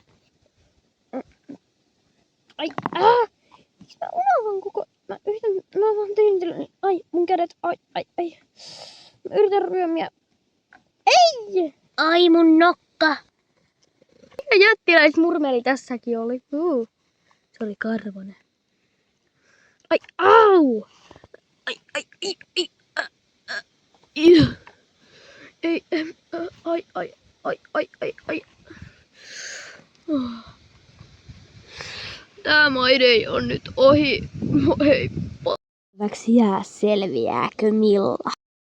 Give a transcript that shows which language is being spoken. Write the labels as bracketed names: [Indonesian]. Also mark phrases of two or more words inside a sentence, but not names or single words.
[Finnish] Ai, miksi mä unohdan koko... Mä vaan tyyntelyn. Ai, mun kädet. Ai, ai, ai. Mä yritän ryömiä. Ei! Ai, mun nokka. Mikä jättiläismurmeli tässäkin oli? Se oli karvonen. Ai, au! Ai, ai, ai, ai. Ei, ai, ai, ai, ai, ai, ai. Tää maidei on nyt ohi. Heippa. Selviääkö Milla?